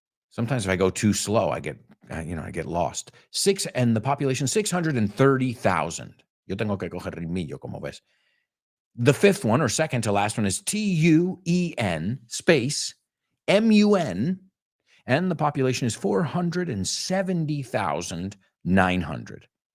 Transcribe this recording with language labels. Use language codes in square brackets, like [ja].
[en] Sometimes if I go too slow, I get lost. And the population, 630,000. [es] Yo tengo que coger ritmillo, como ves. [en] The fifth one, or second to last one, is TUEN space MUN, and the population is 470,900.